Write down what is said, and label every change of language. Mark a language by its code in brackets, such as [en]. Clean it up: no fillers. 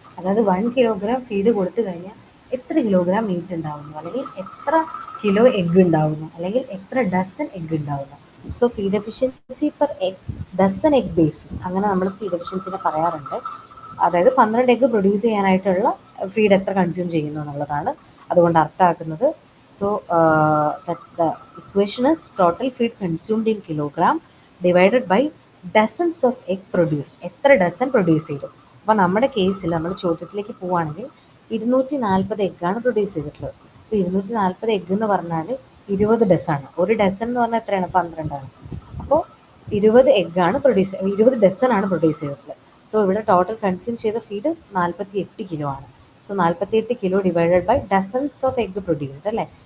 [ml] അതായത് 1 kilogram feed കൊടുത്തു കഴിഞ്ഞാൽ എത്ര കിലോഗ്രാം മീറ്റ് ഉണ്ടാവുന്നു, അല്ലെങ്കിൽ എത്ര കിലോ എഗ്ഗ് ഉണ്ടാവുന്നു, അല്ലെങ്കിൽ എത്ര ഡസൻ എഗ്ഗ് ഉണ്ടാവുന്നു. So feed efficiency per egg dozen egg basis, അങ്ങനെ നമ്മൾ ഫീഡ് എഫിഷ്യൻസിനെ പറയാറുണ്ട്. അതായത് 12 എഗ്ഗ് പ്രൊഡ്യൂസ് ചെയ്യാനായിട്ടുള്ള ഫീഡ് എത്ര കൺസ്യൂം ചെയ്യുന്നു എന്നുള്ളതാണ് അതുകൊണ്ട് അർത്ഥമാക്കുന്നത്. [en] So the equation is total feed consumed in kilogram divided by dozens of egg produced. [ml] എത്ര ഡസൻ പ്രൊഡ്യൂസ് ചെയ്തു. അപ്പോൾ നമ്മുടെ കേസിൽ നമ്മൾ ചോദ്യത്തിലേക്ക് പോവുകയാണെങ്കിൽ 240 എഗ്ഗാണ് പ്രൊഡ്യൂസ് ചെയ്തിട്ടുള്ളത്. അപ്പോൾ 240 എഗ്ഗ് എന്ന് പറഞ്ഞാൽ 20 ഡസനാണ്. ഒരു ഡസൻ എന്ന് പറഞ്ഞാൽ എത്രയാണ്? 12 ആണ്. അപ്പോൾ 20 ഡസനാണ് പ്രൊഡ്യൂസ് ചെയ്തിട്ടുള്ളത്. സോ ഇവിടെ ടോട്ടൽ കൺസ്യൂം ചെയ്ത ഫീഡ് 48 കിലോ ആണ്. So 48 kilo [en] divided by dozens of egg produced [ml] അല്ലേ.